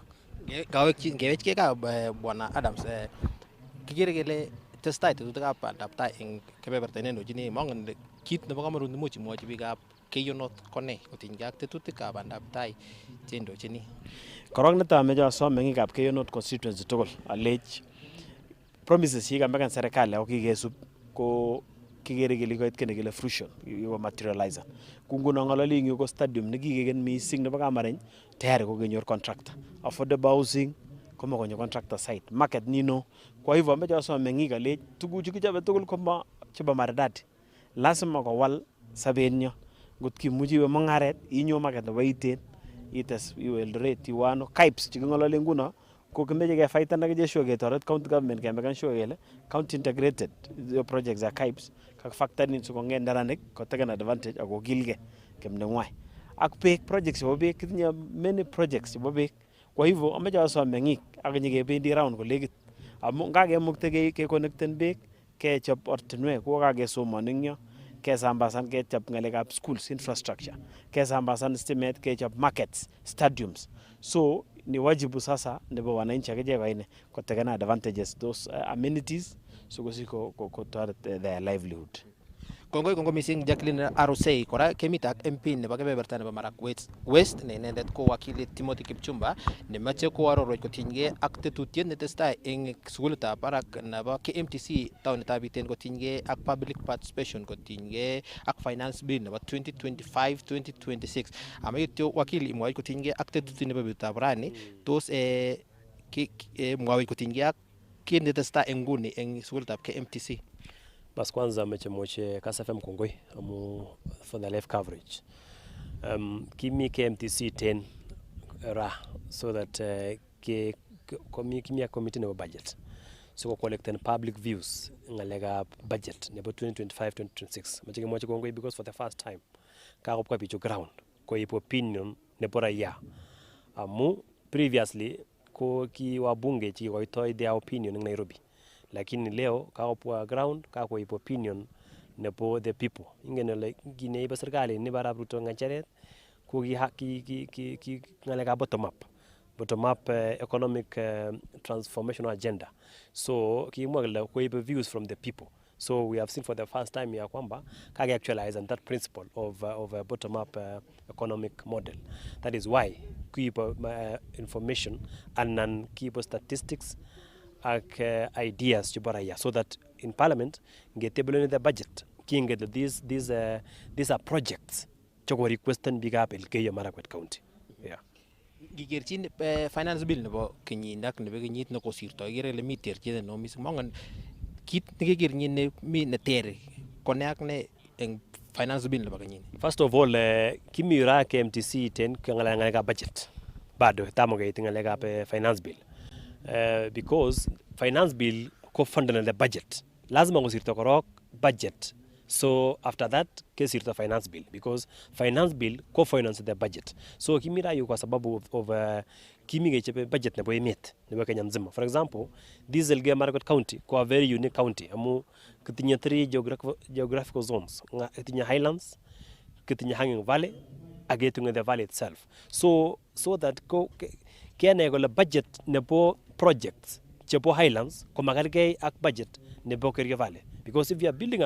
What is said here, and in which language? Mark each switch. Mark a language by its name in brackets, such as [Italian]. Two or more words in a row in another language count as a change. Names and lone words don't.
[Kalenjin] Ngewechkei ka Bwana Adams, kikere kele testai tetutikab bandab tai eng kebeberta nenojini mangen kit nebo kamanut nemuch imwochi biikab keyonot kone kotinygei ak tetutikab bandab tai chendochini. Korok netai ameche asom meng'ikab Keyo North constituency tugul alech promises chekikamekan serikali ako kikesub ko kikere kele koit kii nekile fruition ko materializer. Ku nguno ng'ololi eng yu ko stadium nekikeken mising nebo Kamareny tayari kokenyor contractor. [English] Affordable housing komakonyo contractor site. [Kalenjin] Market nino. [Swahili] Kwa hivyo [Kalenjin] ameche asom meng'ik alech tuguchu kichobe tugul koma chebo maridadi. Lazima kowal sobenyo. Ngot kimuchi iwe mung'aret inyo market nebo Iten ites iwe Eldoret iwe ano KIPES cheking'olole nguno ko kimeche kefaitan ak ichek sure ketoret [English] county government [Kalenjin] kemekan sure kele [English] county integrated projects [Kalenjin] za KIPES kakifactoren in sikong'et neranik koteken advantage ako kilgei kemneng'wai. Ak beek projects chebo beek kitinye [English] many projects [Kalenjin] chebo beek. [Swahili] Kwa hivyo [Kalenjin] ameche asom meng'ik ak nyikebendi round kolekit amu ngakemukte keconnecten beek kechop ortinwek ko kakesomon eng yo kesambasan kechop ng'alekab schools infrastructure kesambasan stimet kechop markets stadiums [Swahili] so ni wajibu sasa [Kalenjin] nebo wananchi akichek koine koteken advantages [English] those amenities [Kalenjin] sikosich kotoret [English] their livelihood. [Kalenjin] Kongoi mising Jacqueline Arusei. Kora kemite ak MP nebo kebeberta nebo Marakwet West ne inendet ko wakili Timothy Kipchumba nemoche koarorwech kotinygei ak tetutiet netestai eng sukulitab barak nebo KMTC taonitab Iten kotinygei ak public participation kotinygei ak [English] finance bill [Kalenjin] nebo 2025-2026. Amayityo wakili imwochi kotinygei ak tetutiet nebo betutab rani tos mwawech kotinygei ak kit netestai eng nguni eng sukulitab KMTC. [Swahili] Bas kwanza [Kalenjin] mechemwoche Kass FM kongoi amu [English] for the live coverage. [Kalenjin] Kimi KMTC 10 ra [English] so that [Kalenjin] kimi [English] a committee [Kalenjin] nebo budget. [English] So collecting public views ngalekab budget nebo 2025-2026. [Kalenjin] Mache kemwoche kongoi [English] because for the first time [Kalenjin] kakopka bichu ground koip opinion nebo raia. Amu previously ko ki wabunge chikoitoi [English] their opinion in Nairobi. [Swahili] Lakini leo [Kalenjin] kakopwa ground kakoip opinion nebo [English] the people. [Kalenjin] Ingen ole kineiba serikali ni barab Ruto ng'echeret ko ki ng'alekab [English] bottom up economic transformational agenda. [Kalenjin] So kimwa kole koip [English] views from the people. So we have seen for the first time [Swahili] ya kwamba [English] kage actualize on that principle of a bottom up economic model. That is why keep information and keep statistics ak ideas [Kalenjin] chebo raia [English] so that in parliament ngetable the budget kinget these are projects choko requesten bigap Elgeyo Marakwet County. Yeah. [Kalenjin] Gigerchin [English] finance bill [Kalenjin] nebo kenyit ak nebo kenyit nekosirto igere ile mi terchinet no mising mongen kit nekekerchin ne mi neter kone ak ne eng [English] finance bill [Kalenjin] nebo kenyit. [English] First of all [Kalenjin] kimi ra KMTC 10 ngalekab budget [Swahili] bado tamo [Kalenjin] kait ngalekab [English] finance bill. Because finance bill co-funded the budget. [Kalenjin] Lazima kusirto korok budget. [English] So after that, kesirto finance bill because finance bill co-finance the budget. [Kalenjin] So kimira yu [Swahili] kwa sababu [Kalenjin] of kimi kechepe budget nebo emet nebo [Swahili] Kenya mzima. [English] For example, this Elgeyo Marakwet County ko a very unique county. [Kalenjin] Amu kitinye [English] 3 geographical zones. [Kalenjin] Kitinye highlands, kitinye [English] hanging valley, [Kalenjin] agetunge [English] the valley itself. So that [Kalenjin] kene kole budget nebo projects chebo highlands ko makargei ak budget nebo Kerio Valley [English] because if you are building